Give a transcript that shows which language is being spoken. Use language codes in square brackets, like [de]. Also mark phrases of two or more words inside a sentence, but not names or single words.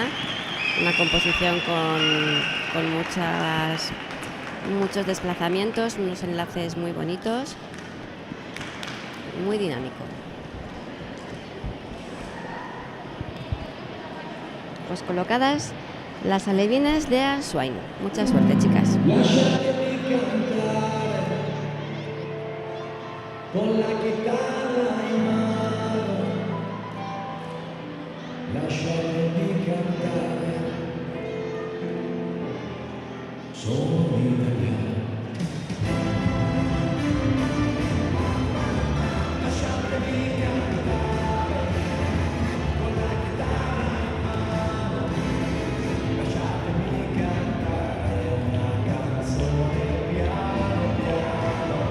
[es] Una composición con muchos desplazamientos, unos enlaces muy bonitos, muy dinámico. Pues colocadas las alevines de Answain. Mucha suerte, chicas. [it] Con la chitarra in mano, lasciatemi cantare, sono italiano. Lasciatemi cantare, con la chitarra in mano, lasciatemi cantare una canzone piano piano.